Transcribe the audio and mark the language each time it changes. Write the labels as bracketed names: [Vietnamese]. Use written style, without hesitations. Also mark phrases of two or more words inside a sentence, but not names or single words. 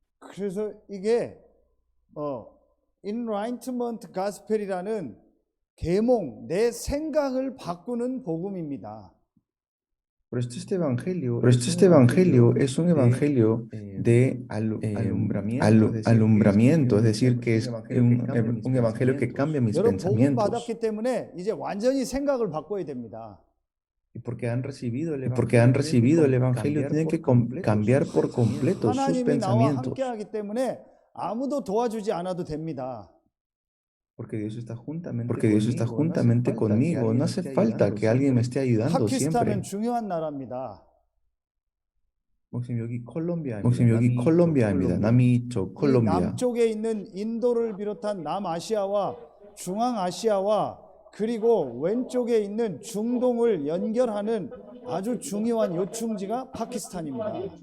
[Korean] 그래서 이게 [English] Enlightenment Gospel [Korean] 이라는 계몽, 내 생각을 바꾸는 복음입니다. [Spanish] Pero este evangelio es un evangelio de alumbramiento, es decir, que es un evangelio que cambia mis [Korean] 여러분 복음 [Spanish] pensamientos. [Korean] 받았기 때문에 이제 완전히 생각을 바꿔야 됩니다. [Spanish] Y porque han recibido el evangelio, tienen que cambiar por completo sus [Korean] 하나님이 나와 [Spanish] pensamientos. [Korean] 함께하기 때문에 아무도 도와주지 않아도 됩니다. [Spanish] Porque Dios está juntamente conmigo. No hace falta que alguien me esté ayudando siempre. [Korean] 파키스탄은 중요한 나라입니다. 목사님 여기 콜롬비아입니다. 남이 저 이 콜롬비아. 남쪽에 있는 인도를 비롯한 남아시아와 중앙아시아와 그리고 왼쪽에 있는 중동을 연결하는 아주 중요한 요충지가 파키스탄입니다.